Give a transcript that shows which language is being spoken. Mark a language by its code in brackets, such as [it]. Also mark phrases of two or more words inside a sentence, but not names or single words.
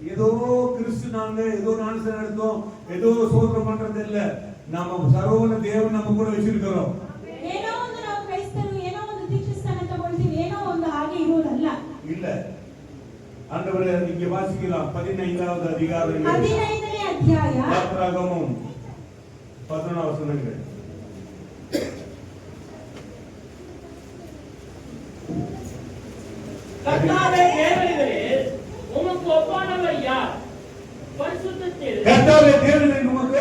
[ta] ஏதோ கிறிஸ்துனாங்க ஏதோ ஞானஸ்நானம் எடுத்தோம் ஏதோ சோதனை பண்றது இல்ல. நம்ம சர்வவல்ல தேவன் நம்ம கூட வச்சிருக்கிறோம். [kn] ಏನೋ ಒಂದು ನಾವು ಕ್ರೈಸ್ತರು ಏನೋ ಒಂದು ದೀಕ್ಷಾಸ್ನಾನ ತಗೊಳ್ತೀವಿ ಏನೋ ಒಂದು ಹಾಗೆ ಇರುವುದಲ್ಲ. [ta] இல்ல. ஆண்டவரே இங்க வாசிக்கலாம் 15வது அதிகாரம் [kn] 15ನೇ ಅಧ್ಯಾಯ [ta] யாத்ராகமம் 11 வசனங்கள். கர்த்தாவே தேவரீரே, உமக்கு ஒப்பானவர் யார்? பரிசுத்தத்தில் கர்த்தாவே தேவனே உமக்கு